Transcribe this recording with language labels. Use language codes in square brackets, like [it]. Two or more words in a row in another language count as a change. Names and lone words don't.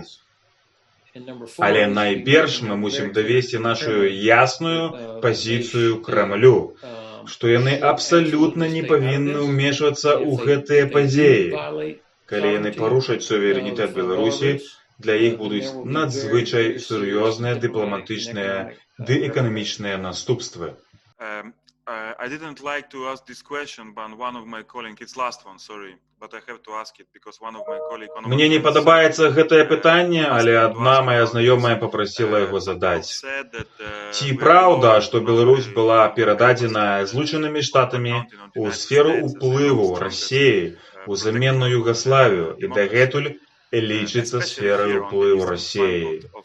[be] Але найперш мы мусім давесці нашу ясную пазіцыю Крамлю, што яны абсалютна не павінны ўмешвацца ў гэтыя падзеі. Калі яны парушаць суверэнітэт Беларусі, для іх будуць надзвычай сур'ёзныя дыпламатычныя ды эканамічныя наступствы. [en] I didn't like to ask this question, but one of my colleagues, it's last one, sorry, but I have to ask it because one of my colleagues... [be] Мне не падабаецца гэтае пытанне, але адна моя знаёмая папрасіла яго задаць. Ці праўда, што Беларусь была перададзена Злучанымі Штатамі ў сферу ўплыву Расіі ў заменную Югаславію і дагэтуль лічыцца сферай ўплыву Расіі?